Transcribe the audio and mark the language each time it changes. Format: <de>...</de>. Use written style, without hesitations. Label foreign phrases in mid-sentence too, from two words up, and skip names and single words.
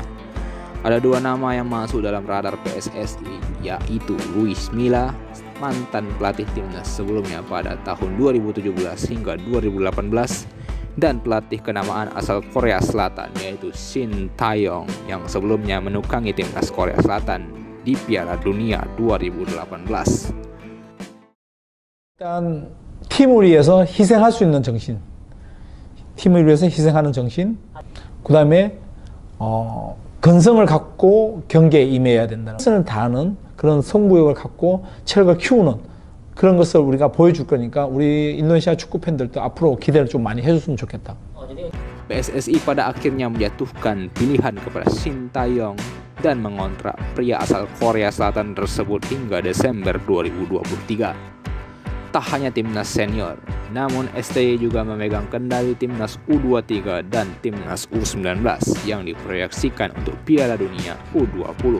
<id>Ada 2 nama yang masuk dalam radar PSSI, yaitu Luis Milla, mantan pelatih timnas sebelumnya pada tahun 2017 hingga 2018, dan pelatih kenamaan asal Korea Selatan yaitu Shin Tae-yong yang sebelumnya menukangi timnas Korea Selatan di Piala Dunia 2018.</id> <ko>일단 팀을 위해서 희생할 수 있는 정신, 팀을 위해서 희생하는 정신, 그 다음에 근성을 갖고 경기에 임해야 된다는 것을 다하는 그런 승부욕을 갖고 체력을 키우는 그런 것을 우리가 보여줄 거니까 우리 인도네시아 축구 팬들도 앞으로 기대를 좀 많이 해줬으면 좋겠다.</ko> <id>PSSI pada akhirnya menjatuhkan pilihan kepada Shin Tae-yong dan mengontrak pria asal Korea Selatan tersebut hingga Desember 2023. Tak hanya timnas senior, namun STY juga memegang kendali timnas U23 dan timnas U19 yang diproyeksikan untuk Piala Dunia U20.</id>